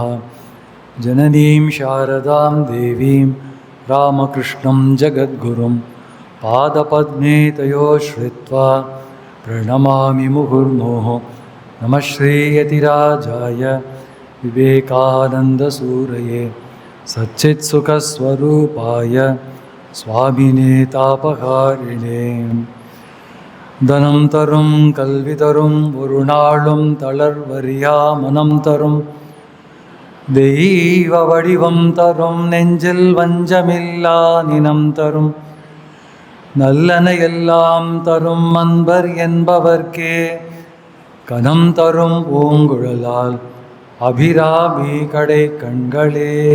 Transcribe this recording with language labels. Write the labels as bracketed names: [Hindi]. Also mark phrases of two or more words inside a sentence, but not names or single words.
[Sanskrit] जननीं शारदां देवीं रामकृष्णं जगद्गुरुं पादपद्मे तयोः श्रित्वा प्रणमामि मुहुर्मुहुः। नमः श्रीयतिराजाय विवेकानन्दसूरये सच्चित्सुखस्वरूपाय स्वामिने तापहारिणे। [Tamil] தனம் தரும் கல்வி தரும் ஒரு நாளும் தளர்வறியா மனம் தரும் தெய்வ வடிவம் தரும் நெஞ்சில் வஞ்சமில்லா நினம் தரும் நல்லன எல்லாம் தரும் அன்பர் என்பவர்க்கே கனம் தரும் பூங்குழலால் அபிராமி கடை கண்களே.